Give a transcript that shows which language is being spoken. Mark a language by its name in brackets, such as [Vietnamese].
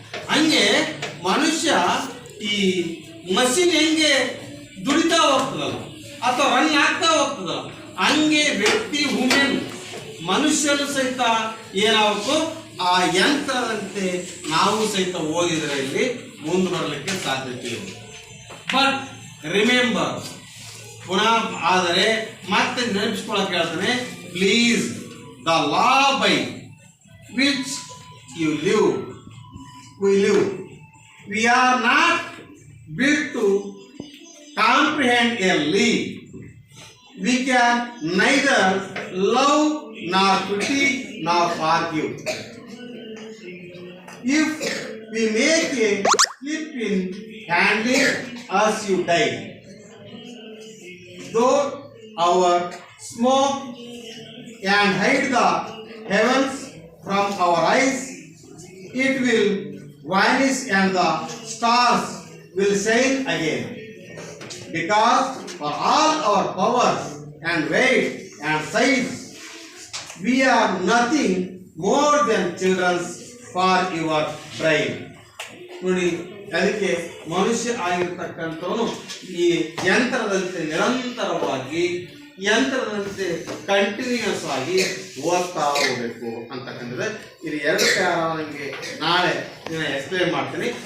[Kannada] ಹಂಗೆ ಮನುಷ್ಯ ಈ ಮಷಿನ್ ಹೆಂಗೆ ದುಡಿತಾ ಹೋಗ್ತದಲ್ಲ ಅಥವಾ ರನ್ ಆಗ್ತಾ ಹೋಗ್ತದಲ್ಲ, ಹಂಗೆ ವ್ಯಕ್ತಿ ವುಮೆನ್ ಮನುಷ್ಯನು ಸಹಿತ ಏನಾಗಬೇಕು, ಆ ಯಂತ್ರದಂತೆ ನಾವು ಸಹಿತ ಓದಿದ್ರೆ ಇಲ್ಲಿ ಮುಂದೆ ಬರಲಿಕ್ಕೆ ಸಾಧ್ಯತೆ ಇದೆ. [English] but remember, [Kannada] ಪುನಃ ಆದರೆ ಮತ್ತೆ ನೆನಪಿಸ್ಕೊಳಕ್ಕೆ ಹೇಳ್ತಾನೆ, [English] Please the law by which you live we live. We are not built to comprehend a leaf. We can neither love nor pity nor forgive. If we make a slip in handling us, you die. Though our smoke and hide the heavens from our eyes, it will vanish and the stars will shine again. Because for all our powers and weight and size, we are nothing more than children for your brain. [Kannada] ನೋಡಿ, ಅದಕ್ಕೆ ಮನುಷ್ಯ ಆಗಿರ್ತಕ್ಕಂಥವನು ಈ ಯಂತ್ರದಂತೆ ನಿರಂತರವಾಗಿ, ಯಂತ್ರದಂತೆ continuous ಆಗಿ ಓದ್ತಾ ಹೋಗಬೇಕು ಅಂತಕ್ಕಂಥದ್ದು. ಇದು 2 ಪ್ಯಾರ ನಿಮಗೆ ನಾಳೆ ಎಕ್ಸ್ಪ್ಲೇನ್ ಮಾಡ್ತೀನಿ.